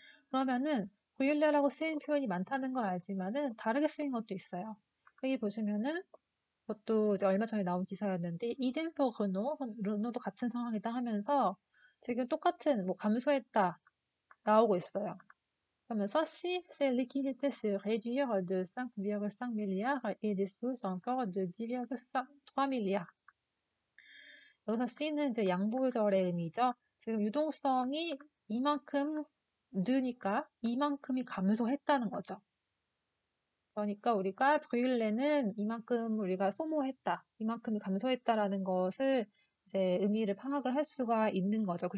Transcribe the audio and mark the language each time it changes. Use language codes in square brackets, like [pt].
[ko] 그러면은 브휼레라고 쓰인 표현이 많다는 걸 알지만은 다르게 쓰인 것도 있어요. 여기 보시면은 그것도 이제 얼마 전에 나온 기사였는데 이덴퍼 르노도 같은 상황이다 하면서 지금 똑같은 뭐 감소했다 나오고 있어요. 그러면서 [fr] si ses liquidités se réduire de 5,5 milliards et dispose encore de 10,3 milliards. [ko] 여기서 C는 이제 양보절의 의미죠. 지금 유동성이 이만큼 느니까 이만큼이 감소했다는 거죠. 그러니까 우리가 브윌레는 이만큼 우리가 소모했다, 이만큼이 감소했다라는 것을 이제 의미를 파악을 할 수가 있는 거죠.